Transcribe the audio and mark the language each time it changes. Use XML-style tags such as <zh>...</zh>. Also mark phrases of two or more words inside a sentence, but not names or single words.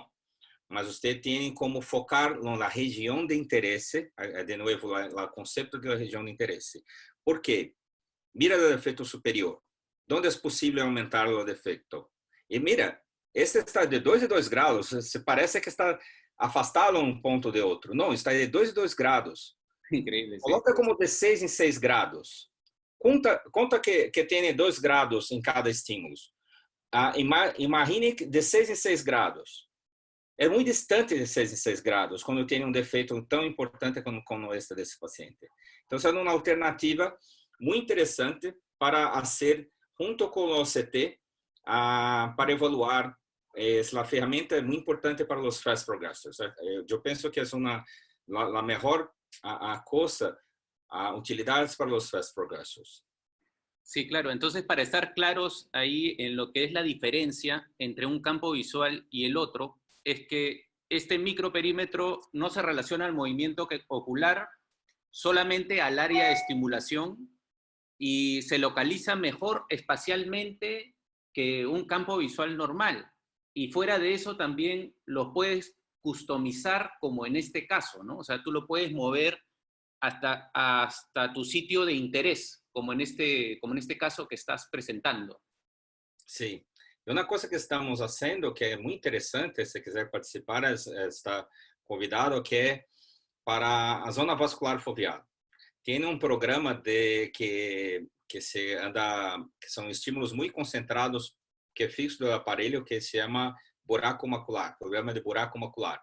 <pt>Mas você tem como focar na região de interesse, de novo, o conceito da região de interesse. Por quê? Mira o defeito superior. Onde é possível aumentar o defeito? E mira, este está de 2 e 2 graus. Se parece que está afastado um ponto de outro. Não, está de 2 e 2 graus.</pt> <es>Increíble, sí.</es> <pt>Coloca como de 6 em 6 graus. Conta que tem 2 graus em cada estímulo. Imagine de 6 em 6 graus. É muito distante de 6 em 6 graus, quando tem um defeito tão importante como este desse paciente. Então, é uma alternativa muito interessante para fazer, junto com o OCT, para evaluar. A ferramenta é muito importante para os</pt> <en>fast progressors.</en> <pt>Eu penso que é a melhor coisa, utilidades para os</pt> <en>fast progressors.</en> <es>Sí, claro. Entonces, para estar claros ahí en lo que es la diferencia entre un campo visual y el otro, es que este microperímetro no se relaciona al movimiento ocular, solamente al área de estimulación y se localiza mejor espacialmente que un campo visual normal. Y fuera de eso también lo puedes customizar como en este caso, ¿no? O sea, tú lo puedes mover hasta tu sitio de interés, como en este caso que estás presentando.</es> <pt>Sim. E uma coisa que estamos fazendo, que é muito interessante, se quiser participar, está convidado, que é para a zona vascular foveal. Tem um programa que se anda, que são estímulos muito concentrados, que é fixo do aparelho, que se chama buraco macular, programa de buraco macular.</pt>